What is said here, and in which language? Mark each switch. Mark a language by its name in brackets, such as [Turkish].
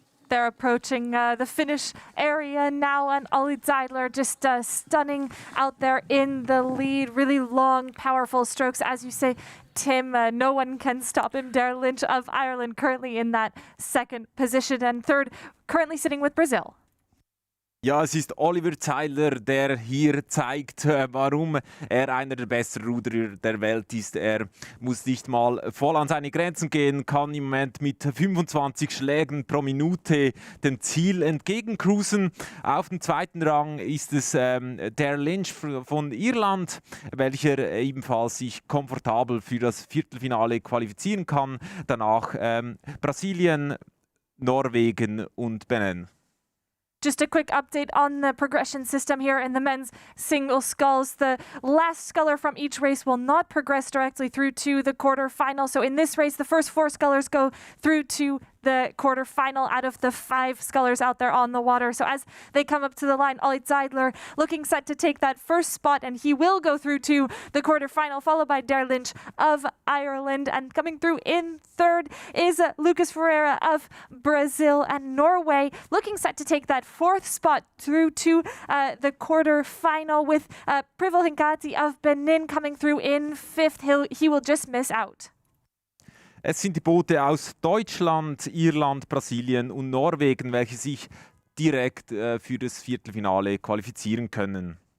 [English] They're approaching the finish area now, and Ollie Zeidler just stunning out there in the lead. Really long, powerful strokes, as you say, Tim. No one can stop him. Der Lynch of Ireland currently in that 2nd position, and 3rd currently sitting with Brazil. [German] Ja, es ist Oliver Zeidler, der hier zeigt, warum er einer der besten Ruderer der Welt ist. Er muss nicht mal voll an seine Grenzen gehen, kann im Moment mit 25 Schlägen pro Minute dem Ziel entgegencruisen. Auf dem 2. Rang ist es der Lynch von Irland, welcher ebenfalls sich komfortabel für das Viertelfinale qualifizieren kann. Danach Brasilien, Norwegen und Benin. [English] Just a quick update on the progression system here in the men's single sculls. The last sculler from each race will not progress directly through to the quarterfinal. So in this race, the first 4 scullers go through to the quarterfinal out of the 5 scullers out there on the water. So as they come up to the line, Ollie Zeidler looking set to take that first spot, and he will go through to the quarterfinal, followed by Der Lynch of Ireland. And coming through in 3rd is Lucas Ferreira of Brazil, and Norway looking set to take that 4th spot through to the quarterfinal, with Privel Henkati of Benin coming through in 5th. He will just miss out. [German] Es sind die Boote aus Deutschland, Irland, Brasilien und Norwegen, welche sich direkt für das Viertelfinale qualifizieren können.